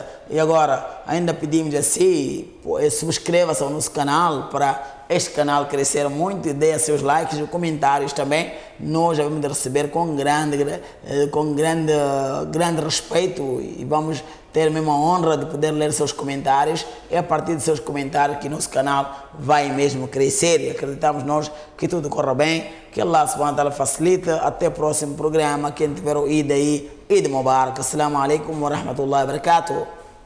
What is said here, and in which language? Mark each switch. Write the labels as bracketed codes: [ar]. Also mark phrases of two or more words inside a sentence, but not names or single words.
[pt] E agora, ainda pedimos assim, subscreva-se ao nosso canal para este canal crescer muito e dê seus likes e comentários também. Nós já vamos receber com grande respeito e vamos ter mesmo a honra de poder ler seus comentários. É a partir de seus comentários que nosso canal vai mesmo crescer e acreditamos nós que tudo corra bem, que Allah [ar] سبحانه وتعالى [pt] facilita. Até o próximo programa. Quem tiver o Eid aí, [ar] عيد مبارك. السلام عليكم ورحمة الله وبركاته.